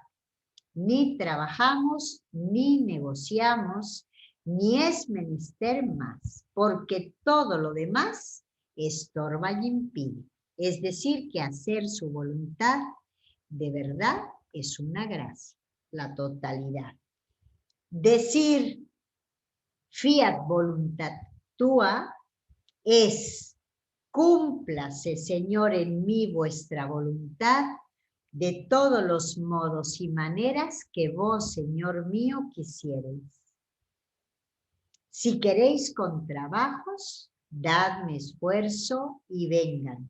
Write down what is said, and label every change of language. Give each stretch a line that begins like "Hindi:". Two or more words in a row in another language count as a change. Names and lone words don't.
Spanish: Ni trabajamos, ni negociamos, ni es menester más, porque todo lo demás estorba y impide. Es decir, que hacer su voluntad de verdad es una gracia, la totalidad. Decir
Latin: fiat voluntat tua
Spanish: es cúmplase, Señor, en mí vuestra voluntad de todos los modos y maneras que vos, Señor mío, quisierais. Si queréis con trabajos, dadme esfuerzo y vengan.